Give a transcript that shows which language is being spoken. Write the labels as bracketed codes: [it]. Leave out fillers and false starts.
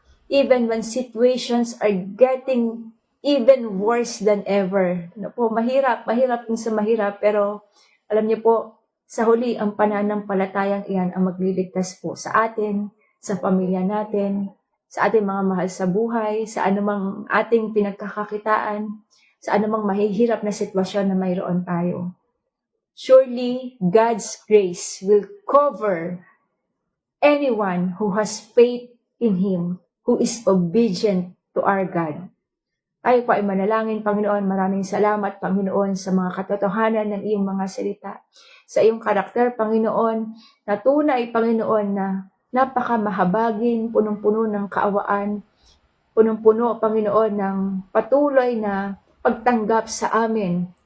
[en] Even when situations are getting even worse than ever. [tl] Mahirap din sa mahirap, pero alam niyo po, sa huli, ang pananampalatayang iyan ang magliligtas po sa atin, sa pamilya natin, sa ating mga mahal sa buhay, sa anumang ating pinagkakakitaan, sa anumang mahihirap na sitwasyon na mayroon tayo. [en] Surely, God's grace will cover anyone who has faith in Him, who is obedient to our God. [tl] Tayo po ay manalangin, Panginoon. Maraming salamat, Panginoon, sa mga katotohanan ng iyong mga salita. Sa iyong karakter, Panginoon, na tunay, Panginoon, na napakamahabagin, punong-puno ng kaawaan, punong-puno, Panginoon, ng patuloy na pagtanggap sa amin.